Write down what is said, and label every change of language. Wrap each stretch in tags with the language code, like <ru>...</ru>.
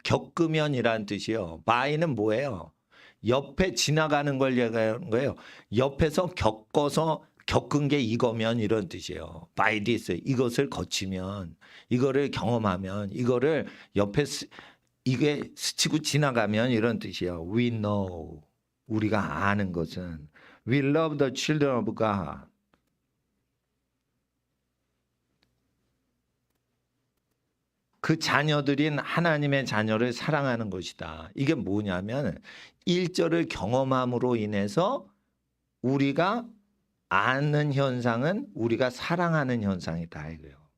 <ko>겪으면이라는 뜻이에요. by는 뭐예요? 옆에 지나가는 걸 얘기하는 거예요. 옆에서 겪은 게 이거면 이런 뜻이에요. by this 이것을 거치면 이거를 경험하면 이거를 옆에 이게 스치고 지나가면 이런 뜻이에요.</ko> <en>We know</en> <ko>우리가 아는 것은</ko> <en>We love the children of God.</en> <ko>그 자녀들인 하나님의 자녀를 사랑하는 것이다. 이게 뭐냐면 1절을 경험함으로 인해서 우리가 아는 현상은 우리가 사랑하는 현상이다 이거예요.</ko>